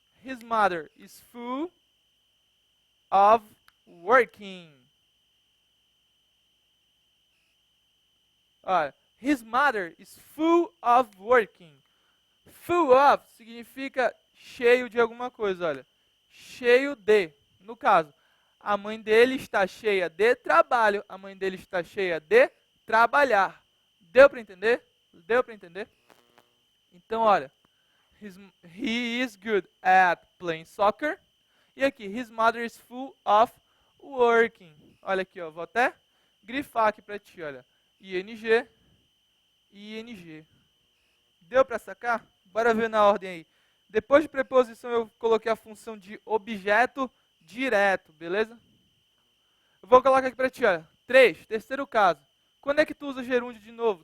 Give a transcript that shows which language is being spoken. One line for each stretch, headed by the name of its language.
English: His mother is full of working. Olha, his mother is full of working.
Portuguese: Full of significa cheio de alguma coisa, olha. Cheio de. No caso, a mãe dele está cheia de trabalho. A mãe dele está cheia de trabalhar. Deu para entender? Deu para entender? Então, olha.
English: He is good at playing soccer.
Portuguese: E aqui,
English: his mother is full of working.
Portuguese: Olha aqui, ó, vou até grifar aqui para ti, olha. ING, ING. Deu para sacar? Bora ver na ordem aí. Depois de preposição eu coloquei a função de objeto direto, beleza? Eu vou colocar aqui para ti, olha. 3, terceiro caso. Quando é que tu usa gerúndio de novo?